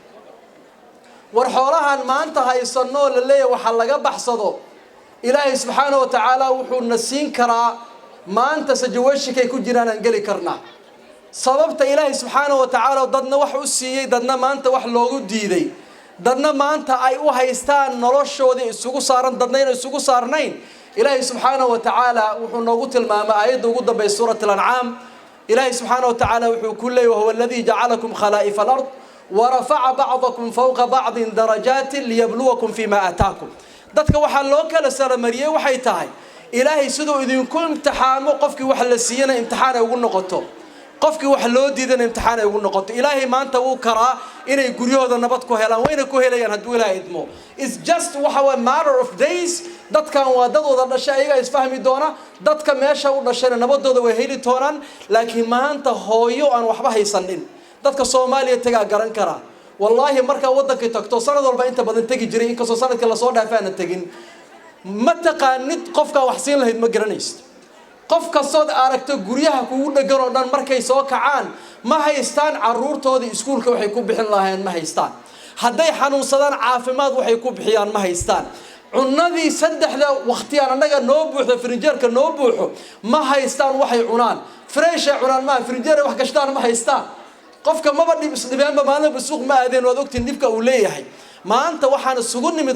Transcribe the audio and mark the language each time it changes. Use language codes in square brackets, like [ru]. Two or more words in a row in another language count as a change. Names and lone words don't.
[so] war xoolahan maanta haysano la leeyahay waxa laga baxsado ilaahay [ar] سبحانه وتعالى [so] wuxuu nasiin karaa maanta sajawashikay ku jiraan aan gali karnaa sababta ilaahay [ar] سبحانه وتعالى [so] dadna wax u siiyay dadna maanta wax loogu diiday dadna maanta ay u haystaan noloshoodii isugu saaran dadna inay isugu saarnayn ilaahay [ar] سبحانه وتعالى [so] wuxuu noogu tilmaamay aayadda ugu dambaysa suurat al-an'am ilaahay subxaanahu wa ta'ala wuxuu ku leeyahay [ar] هو الذي جعلكم خلائف الأرض ورفع بعضكم فوق بعض درجات ليبلوكم فيما آتاكم [so] dadka waxa loo kala saramariyay waxay tahay ilaahay sidoo idinku imtixaamo qofkii wax la siiyana imtixaan ay ugu noqoto qofkii wax loo diidana imtixaan ay ugu noqoto ilaahay maanta uu karaa inay guryahooda nabad ku helaan wayna ku helayaan hadduu ilaahay idmo [en] it's just [so] waxa waa [en] matter of days [so] dadkan waa dad wada dhashay ayaga isfahmi doona dadka meesha u dhashayna nabadooda way heli doonaan laakiin maanta hooyo aan waxba haysanin dadka Soomaaliya tagaa garan kara wallahi marka wadanka tagto sanad walba inta badan tagi jiray in kasoo sanadka la soo dhaafaan tagin ma taqaanid qofka wax siin lahayd ma garanaysid qofka soo aragto guryaha kugu dhagan oo dhan markay soo kacaan ma haystaan caruurtooda iskuulka waxay ku bixin lahaayeen ma haystaan hadday xanuunsadaan caafimaad waxay ku bixiyaan ma haystaan cunadii saddexda waqti aan anaga noo buuxdo frinjeerka noo buuxo ma haystaan waxay cunaan fresh ay cunaan ma frinjeer wax gashtaan ma haystaan qofka maba dhibeenba maalin suuq ma aadeen waad ogtiin dibka uu leeyahay maanta waxaan isugu nimid